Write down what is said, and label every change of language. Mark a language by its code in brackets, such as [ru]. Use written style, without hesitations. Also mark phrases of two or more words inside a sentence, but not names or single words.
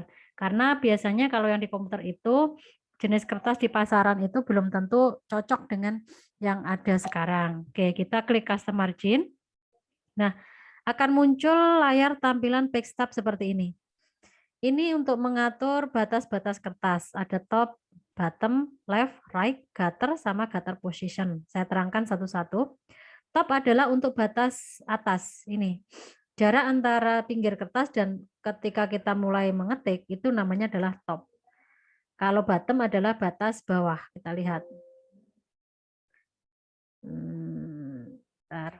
[id] Karena biasanya kalau yang di komputer itu, jenis kertas di pasaran itu belum tentu cocok dengan yang ada sekarang. Oke, kita klik [en] custom margin. [id] Nah, akan muncul layar tampilan backstab seperti ini. Ini untuk mengatur batas-batas kertas. [en] Ada top, bottom, left, right, gutter, sama gutter position. [id] Saya terangkan satu-satu. Top adalah untuk batas atas. Ini. Jarak antara pinggir kertas dan ketika kita mulai mengetik, itu namanya adalah top. Kalau bottom adalah batas bawah. Kita lihat. Bentar.